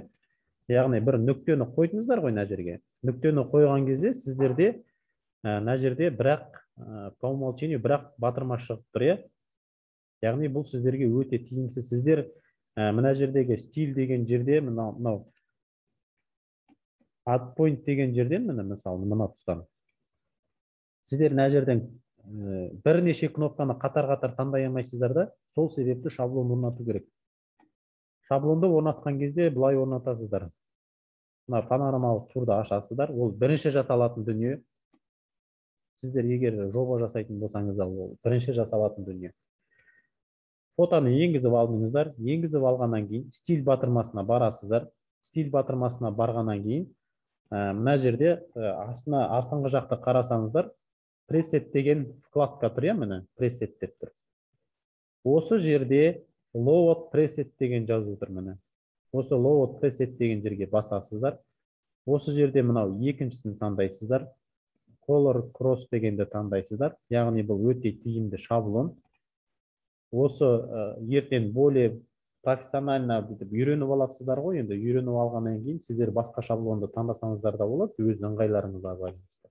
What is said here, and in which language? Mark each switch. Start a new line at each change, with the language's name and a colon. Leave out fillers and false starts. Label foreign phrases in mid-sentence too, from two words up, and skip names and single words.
Kazakh: Яғни бір нүктені қойдыңыздар ғой мына жерге. Нүктені қойған кезде сіздерде мына жерде бірақ
Russian: по умолчанию
Kazakh: бірақ батырма шығып тұр, иә? Яғни бұл сіздерге өте тиімсіз. Сіздер мына жердегі стиль деген жерде, мынау
English: add point
Kazakh: деген жерден, мысалы, мына тұстан сіздер мына жерден бірнеше кнопканы қатар-қатар таңдай алмайсыздар да, сол себепті шаблон орнату керек. Шаблонды орнатқан кезде бұлай орнатасыздар. Мына панорамалық турды ашасыздар. Ол бірінші жасалатын дүние. Сіздер егер жоба жасайтын болсаңыздар, ол бірінші жасалатын дүние. Фотоны енгізіп алдыңыздар. Енгізіп алғаннан кейін стиль батырмасына барасыздар. Стиль батырмасына барғаннан кейін мына жерде астыңғы жақта қарасаңыздар, пресет деген вкладка тұр, міне, пресет деп тұр. Осы жерде
English: load preset
Kazakh: деген жазу тұр, міне. Осы
English: load preset
Kazakh: деген жерге басасыздар. Осы жерде мынау екіншісін таңдайсыздар.
English: Color cross
Kazakh: дегенді таңдайсыздар. Яғни бұл өте тиімді шаблон. Осы ертең
Russian: более профессионально
Kazakh: үйреніп аласыздар ғой. Енді үйреніп алғаннан кейін сіздер басқа шаблонды таңдасаңыздар да болады, өз ыңғайларыңызға байланысты.